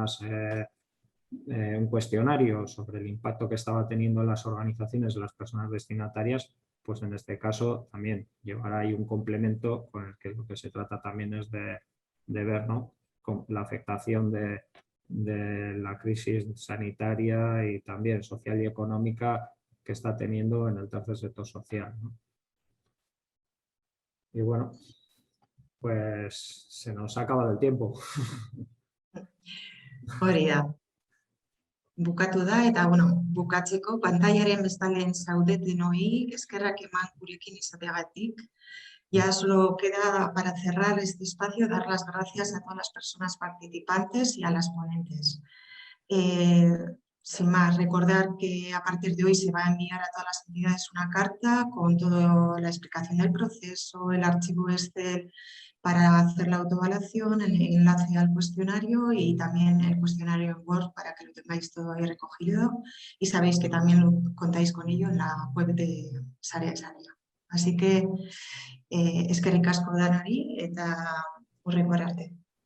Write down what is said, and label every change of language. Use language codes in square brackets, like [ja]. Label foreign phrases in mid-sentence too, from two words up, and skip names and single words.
[es] un cuestionario sobre el impacto que estaba teniendo en las organizaciones de las personas destinatarias, pues en este caso también llevará ahí un complemento con el que lo que se trata también es de ver, ¿no?, la afectación de la crisis sanitaria y también social y económica que está teniendo en el tercer sector social, ¿no? Y bueno, pues se nos ha acabado el tiempo. [eu] Hori da. Bukatu da eta, bukatzeko pantailaren bestaldean zaudetenoi eskerrak eman gurekin izateagatik. [es] Ya solo queda para cerrar este espacio dar las gracias a todas las personas participantes y a las ponentes. Sin más, recordar que a partir de hoy se va a enviar a todas las entidades una carta con toda la explicación del proceso, el archivo Excel para hacer la autoevaluación, el enlace al cuestionario y también el cuestionario en Word para que lo tengáis todo ahí recogido y sabéis que también contáis con ello en la web de Sarea Sarea. Así que [eu] eskerrik asko danari eta hurrengo arte.